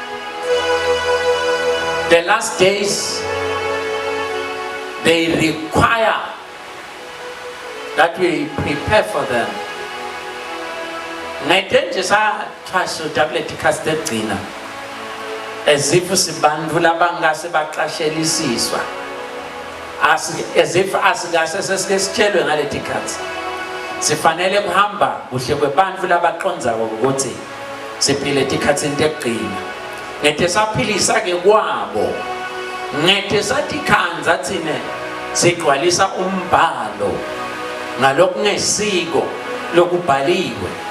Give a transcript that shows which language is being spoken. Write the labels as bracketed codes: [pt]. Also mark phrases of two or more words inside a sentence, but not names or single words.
[en] The last days, they require that we prepare for them. As if as if [ss] asingase ngaleti khathi sifanele kuhamba kuhle kwebantfu labaqondzako ukuthi siphile etikhatsini tekugcina. Ngete saphilisa ke kwabo, ngete satikhanza thine sigcwalisa umbhalo ngalokungesiko lokubhaliwe.